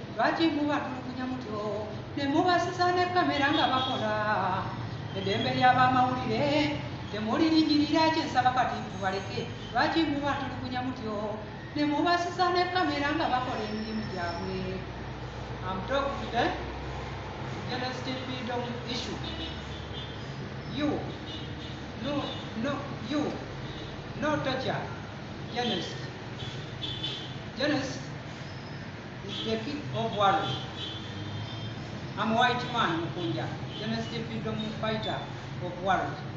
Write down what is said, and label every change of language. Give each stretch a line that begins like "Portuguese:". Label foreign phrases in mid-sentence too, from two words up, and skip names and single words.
Ganda: Lwaki mubatulugunya mutyo, ne mubasiza ne kamera nga bakola? Eddembe ly'abamawulire, temulirinnyirira kye nsaba kati mubaleke. Lwaki mubatulugunya mutyo, ne mubasiza ne kamera nga bakola emirimu gyabwe?
English: I'm talking to the journalist freedom issue. You, no, no, you, no torture, journalist. Journalist is the key of world. I'm a white man, Mukunja, journalist freedom fighter of world.